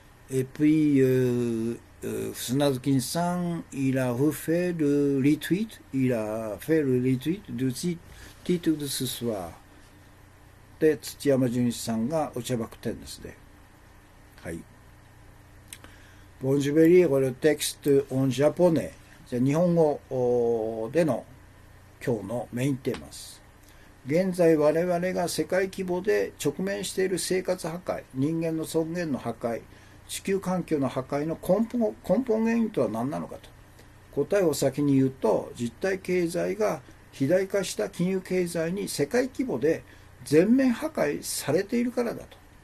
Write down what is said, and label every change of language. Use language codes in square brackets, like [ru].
[fr] Et puis, Snazukin-san, il a refait le retweet, il a fait le retweet du titre de ce soir. [ja] で、土山純一さんがお茶爆点ですね。はい。 [fr] Bon, je vais lire le texte en japonais. [ja] じゃあ日本語での今日のメインテーマです。現在我々が世界規模で直面している生活破壊、人間の尊厳の破壊、地球環境の破壊の根本原因とは何なのかと。答えを先に言うと、実体経済が肥大化した金融経済に世界規模で全面破壊されているからだと。